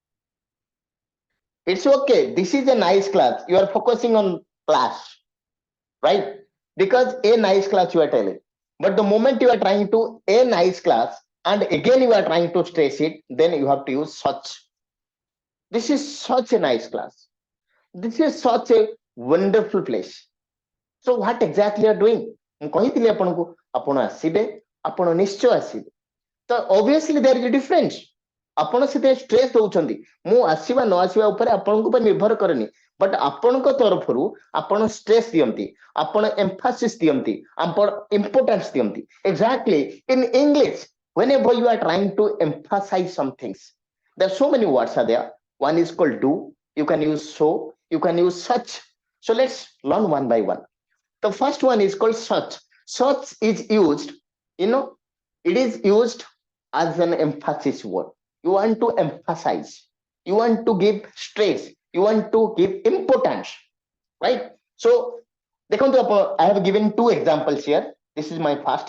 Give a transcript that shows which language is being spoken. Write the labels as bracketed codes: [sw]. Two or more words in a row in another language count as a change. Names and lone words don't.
[en] it's okay this is a nice class you are focusing on class right because a nice class you are telling but the moment you are trying to a nice class and again you are trying to stress it then you have to use such this is such a nice class this is such a wonderful place so what exactly you are doing [or] ମୁଁ କହିଥିଲି ଆପଣଙ୍କୁ ଆପଣ ଆସିବେ ଆପଣ ନିଶ୍ଚୟ ଆସିବେ ତ [en] obviously there is a difference [or] ଆପଣ ସେତେ ଷ୍ଟ୍ରେସ୍ ଦଉଛନ୍ତି ମୁଁ ଆସିବା ନ ଆସିବା ଉପରେ ଆପଣଙ୍କ ଉପରେ ନିର୍ଭର କରେନି ବଟ୍ ଆପଣଙ୍କ ତରଫରୁ ଆପଣ ଷ୍ଟ୍ରେସ୍ ଦିଅନ୍ତି ଆପଣ emphasis ଦିଅନ୍ତି ଆପଣ importance ଦିଅନ୍ତି [en] exactly in English whenever you are trying to emphasize some things there are so many words are there one is called do you can use so you can use such so let's learn one by one the first one is called such such is used you know it is used as an emphasis word you want to emphasize you want to give stress you want to give importance right so I have given two examples here this is my first